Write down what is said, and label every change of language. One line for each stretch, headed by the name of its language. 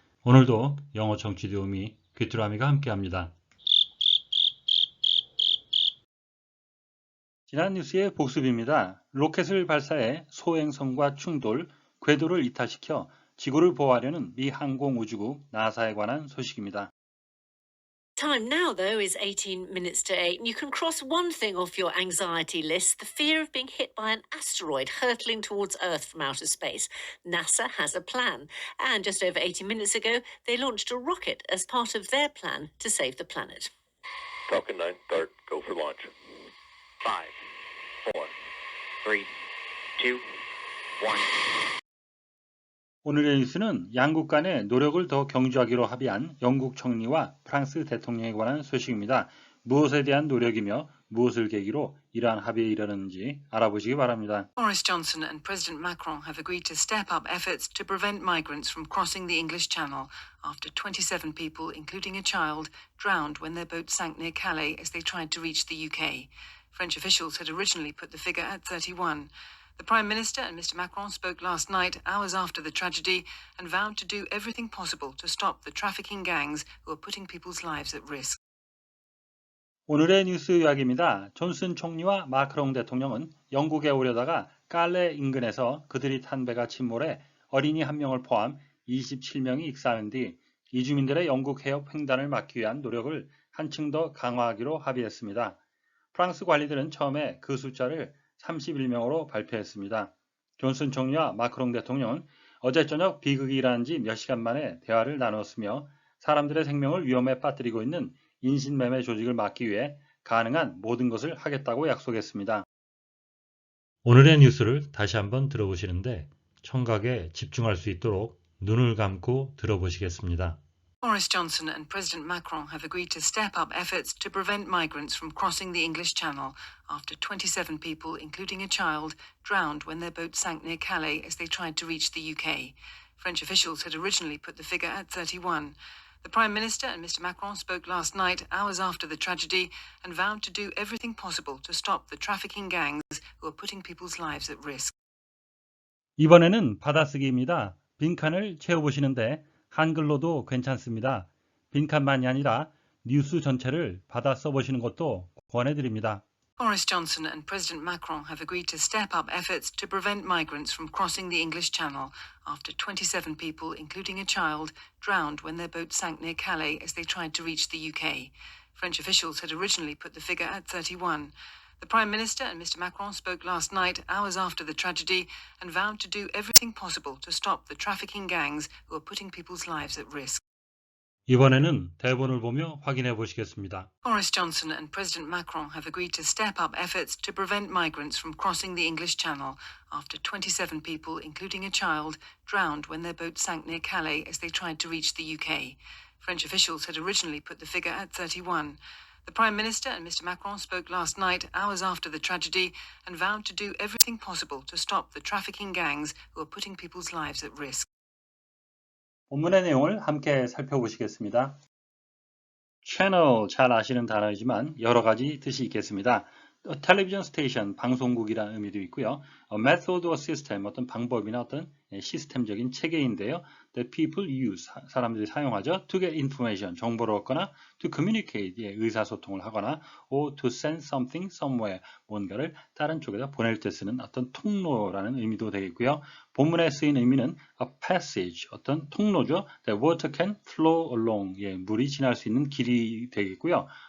Korean: 오늘도 영어 청취 도우미 귀뚜라미가 함께합니다. 지난 뉴스의 복습입니다. 로켓을 발사해 소행성과 충돌, 궤도를 이탈시켜 지구를 보호하려는 미 항공우주국 나사에 관한 소식입니다.
English: Time now, though, is 18 minutes to 8, and you can cross one thing off your anxiety list: the fear of being hit by an asteroid hurtling towards Earth from outer space. NASA has a plan, and just over 80 minutes ago, they launched a rocket as part of their plan to save the planet. Falcon 9, start, go for launch. 5, 4, 3, 2, 1.
Korean: 오늘의 뉴스는 양국 간의 노력을 더 경주하기로 합의한 영국 총리와 프랑스 대통령에 관한 소식입니다. 무엇에 대한 노력이며 무엇을 계기로 이러한 합의에 이르는지 알아보시기 바랍니다.
English: Boris Johnson and President Macron have agreed to step up efforts to prevent migrants from crossing the English Channel after 27 people, including a child, drowned when their boat sank near Calais as they tried to reach the UK. French officials had originally put the figure at 31. The Prime Minister and Mr. Macron spoke last night, hours after the tragedy, and vowed to do everything possible to stop the trafficking gangs who are putting people's lives at risk.
Korean: 오늘의 뉴스 요약입니다. 존슨 총리와 마크롱 대통령은 영국에 오려다가 깔레 인근에서 그들이 탄 배가 침몰해 어린이 1명을 포함 27명이 익사한 뒤 이주민들의 영국 해협 횡단을 막기 위한 노력을 한층 더 강화하기로 합의했습니다. 프랑스 관리들은 처음에 그 숫자를 31명으로 발표했습니다. 존슨 총리와 마크롱 대통령은 어제 저녁 비극이 일어난 지 몇 시간 만에 대화를 나누었으며 사람들의 생명을 위험에 빠뜨리고 있는 인신매매 조직을 막기 위해 가능한 모든 것을 하겠다고 약속했습니다. 오늘의 뉴스를 다시 한번 들어보시는데 청각에 집중할 수 있도록 눈을 감고 들어보시겠습니다.
English: Boris Johnson and President Macron have agreed to step up efforts to prevent migrants from crossing the English Channel after 27 people, including a child, drowned when their boat sank near Calais as they tried to reach the UK. French officials had originally put the figure at 31. The Prime Minister and Mr. Macron spoke last night, hours after the tragedy, and vowed to do everything possible to stop the trafficking gangs who are putting people's lives at risk.
Korean: 이번에는 받아쓰기입니다. 빈칸을 채워보시는데 한글로도 괜찮습니다. 빈칸만이 아니라 뉴스 전체를 받아 써보시는 것도 권해드립니다.
English: Boris Johnson and President Macron have agreed to step up efforts to prevent migrants from crossing the English Channel after 27 people, including a child, drowned when their boat sank near Calais as they tried to reach the UK. French officials had originally put the figure at 31. The Prime Minister and Mr. Macron spoke last night, hours after the tragedy, and vowed to do everything possible to stop the trafficking gangs who are putting people's lives at risk.
Korean: 이번에는 대본을 보며 확인해 보시겠습니다.
English: Boris Johnson and President Macron have agreed to step up efforts to prevent migrants from crossing the English Channel after 27 people, including a child, drowned when their boat sank near Calais as they tried to reach the UK. French officials had originally put the figure at 31. The Prime Minister and Mr. Macron spoke last night, hours after the tragedy, and vowed to do everything possible to stop the trafficking gangs who are putting people's lives at risk.
Korean: 본문의 내용을 함께 살펴보시겠습니다. 채널 잘 아시는 단어이지만 여러 가지 뜻이 있겠습니다. 텔레비전 스테이션, 방송국이라는 의미도 있고요.
English: method or system,
Korean: 어떤 방법이나 어떤 시스템적인 체계인데요.
English: The people use,
Korean: 사람들이 사용하죠.
English: To get information,
Korean: 정보를 얻거나
English: to communicate,
Korean: 의사소통을 하거나
English: or to send something somewhere,
Korean: 뭔가를 다른 쪽에다 보낼 때 쓰는 어떤 통로라는 의미도 되겠고요. 본문에 쓰인 의미는
English: a passage,
Korean: 어떤 통로죠.
English: The water can flow along,
Korean: 물이 지날 수 있는 길이 되겠고요.